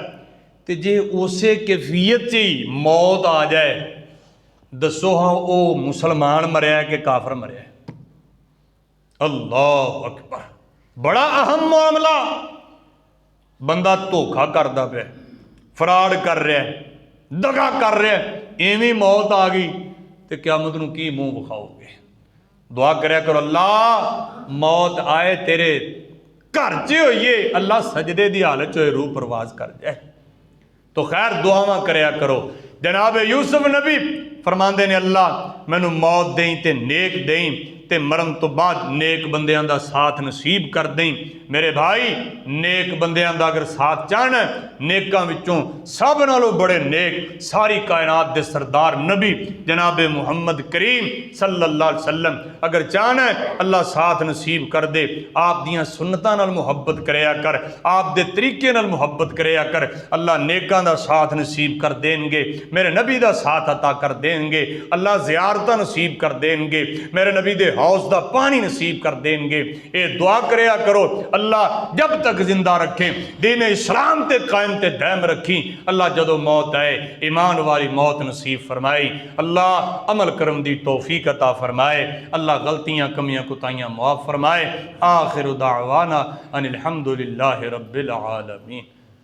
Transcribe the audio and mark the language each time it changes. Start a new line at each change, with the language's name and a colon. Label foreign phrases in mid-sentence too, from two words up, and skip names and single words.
Punjabi: تو جے اسے کیفیت ہی موت آ جائے، دسو ہاں وہ مسلمان مریا کہ کافر مریا?
Arabic: الله أكبر,
Punjabi: بڑا اہم معاملہ.
Urdu: بندہ دھوکہ کرتا پے، فراڈ کر رہا ہے، دغا کر رہا ہے, दगा कर रहा है,
Punjabi: ایویں موت آ گئی تو قیامت نوں کی منہ وکھاؤ گے? دعا کریا کرو، اللہ موت آئے تیرے گھر چ ہوئیے، اللہ سجدے کی حالت چ روح پرواز کر جائے. تو خیر دعاواں کریا کرو. جناب یوسف نبی فرماندے نے، اللہ مینوں موت دیں تے نیک دیں، تے مرن تو بعد نیک بندیاں دا ساتھ نصیب کر دیں. میرے بھائی، نیک بندیاں دا اگر ساتھ چاہنا، نیکاں وچوں سب نالوں بڑے نیک ساری کائنات دے سردار نبی جناب محمد کریم
Arabic: صلى الله عليه وسلم
Punjabi: اگر چاہنا اللہ ساتھ نصیب کر دے. آپ دیاں سنتاں نال محبت کریا کر، آپ دے طریقے نال محبت کریا کر، اللہ نیکاں دا ساتھ نصیب کر دینگے، میرے نبی دا ساتھ عطا کر دینگے، اللہ زیارتاں نصیب کر دینگے، میرے نبی دے حوض دا پانی نصیب کر دینگے. یہ دعا کریا کرو، اللہ جب تک زندہ رکھے، دین اسلام تے قائم تے دائم رکھی. اللہ جدوں موت آئے ایمان والی موت نصیب فرمائے. اللہ عمل کرم دی توفیق عطا فرمائے۔ اللہ غلطیاں کمیاں کوتاہیاں معاف فرمائے.
Arabic: آخر دعوانا أن الحمد لله رب العالمين.